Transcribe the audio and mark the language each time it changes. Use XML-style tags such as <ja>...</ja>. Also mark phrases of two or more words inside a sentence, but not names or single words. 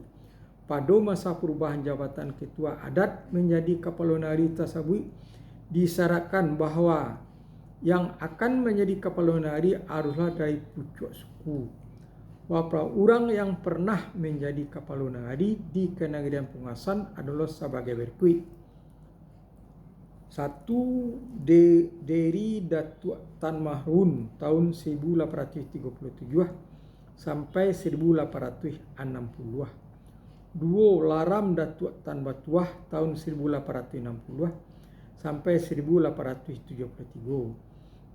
<id>Pada masa perubahan jabatan ketua adat menjadi Kapalo Nagari tersebut, disyaratkan bahawa yang akan menjadi Kapalo Nagari haruslah dari pucuk suku. Beberapa orang yang pernah menjadi Kapalo Nagari di Kanagarian Pungkasan adalah sebagai berikut. 1. Dari Datuk Tan Mahrun tahun 1837 sampai 1860. 2. Laram Datuk Tan Batuah tahun 1860 sampai 1873.</id>